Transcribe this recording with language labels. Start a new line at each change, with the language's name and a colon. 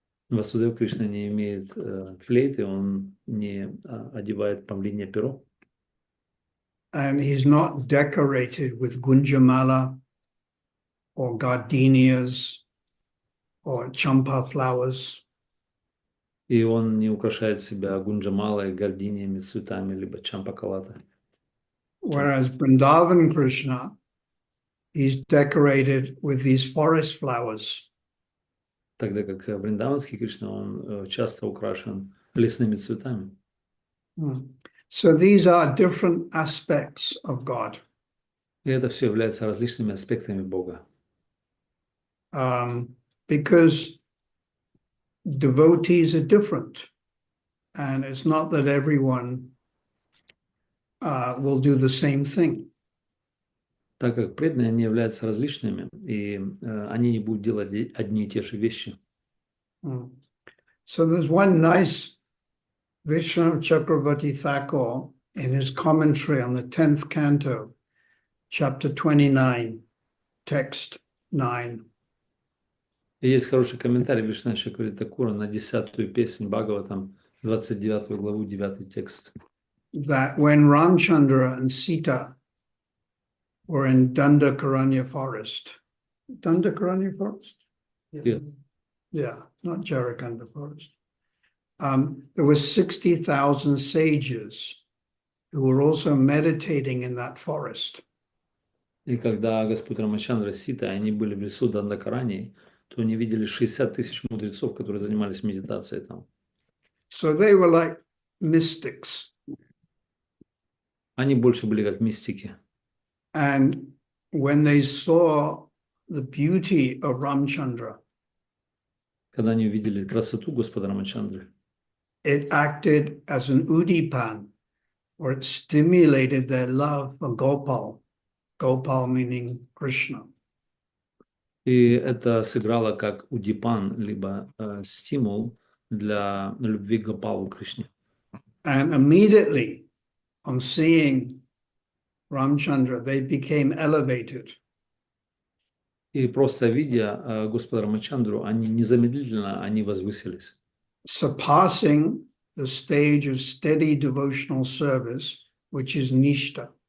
Russian: Васудев Кришна не имеет флейты, он не одевает павлинье перо.
English: And he's not decorated with gunjamala or gardenias or champa flowers.
Russian: И он не украшает себя гунджамалой, гординиями, цветами, либо чампакалатой.
English: Whereas Vrindavan Krishna, he's decorated with these forest flowers.
Russian: Тогда как Вриндаванский Кришна, он часто украшен лесными цветами.
English: So these are different aspects of God.
Russian: И это все является различными аспектами Бога.
English: Because devotees are different. And it's not that everyone will do the same thing.
Russian: Так как преданные, они являются различными, и они не будут делать одни и те же вещи.
English: So there's one nice Vishnu Chakravarti Thakur in his commentary on the 10th canto, chapter 29, text 9.
Russian: И есть хороший комментарий Вишну Чакраварти Такура на 10-ю песнь Бхагаватам, 29 главу, 9 текст.
English: That when Ramchandra and Sita were in Dandakaranya forest. Dandakaranya forest? Yeah. Yeah, not Jarakanda forest. There were 60,000 sages who were also meditating in that forest.
Russian: И когда Господь Рамачандра и Сита, они были в лесу Дандакарани, то они видели 60 тысяч мудрецов, которые занимались медитацией там.
English: So they were like mystics.
Russian: Они больше были как мистики.
English: And when they saw the beauty of Ramchandra,
Russian: Когда они увидели красоту Господа Рамачандры,
English: it acted as an udipan, or it stimulated their love for Gopal. Gopal meaning Krishna.
Russian: и это сыграло как удипан, либо стимул для любви к Гопалу Кришне.
English: And immediately on seeing Ramchandra, they became elevated.
Russian: И просто видя Господа Рамачандру, они незамедлительно они возвысились,
English: Surpassing the stage of steady devotional service, which is nishta.